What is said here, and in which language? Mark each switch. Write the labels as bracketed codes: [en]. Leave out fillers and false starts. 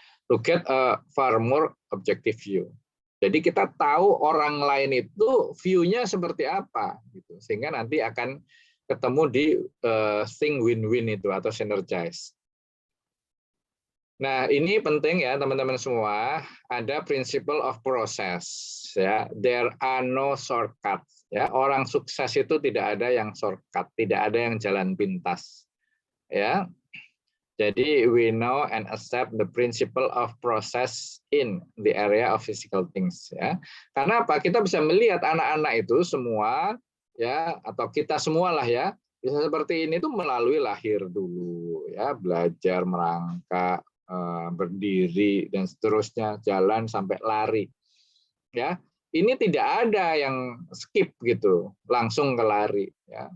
[en] To get a far more objective view. [id] Jadi kita tahu orang lain itu view-nya seperti apa, gitu. Sehingga nanti akan ketemu di think win-win itu atau synergize. Nah ini penting ya teman-teman semua, ada principle of process. [en] Ya, there are no shortcuts. [id] Ya, orang sukses itu tidak ada yang shortcut, tidak ada yang jalan pintas. Ya. [en] Jadi we know and accept the principle of process in the area of physical things ya. [id] Karena apa? Kita bisa melihat anak-anak itu semua ya, atau kita semualah ya, bisa seperti ini tuh melalui lahir dulu ya, belajar merangkak, berdiri dan seterusnya, jalan sampai lari. Ya. Ini tidak ada yang skip gitu, langsung ke lari ya.